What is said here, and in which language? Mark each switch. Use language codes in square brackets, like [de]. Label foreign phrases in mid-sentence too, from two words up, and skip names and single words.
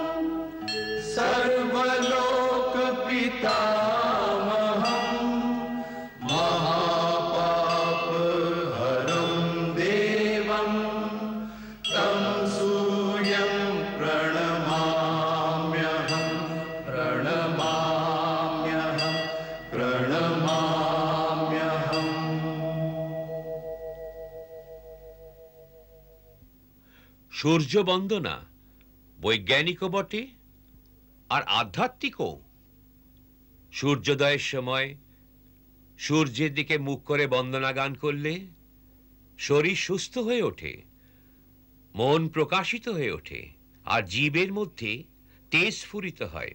[sa] सर्वलोकपितामहं, महापापहरं देवं, तं सूर्यं प्रणमाम्यहं, प्रणमाम्यहं, प्रणमाम्यहम्। [bn] সূর্য বন্দনা বৈজ্ঞানিকও বটে আর আধ্যাত্মিকও। সূর্যোদয়ের সময় সূর্যের দিকে মুখ করে বন্দনা গান করলে শরীর সুস্থ হয়ে ওঠে, মন প্রকাশিত হয়ে ওঠে, আর জীবের মধ্যে তেজ স্ফুরিত হয়।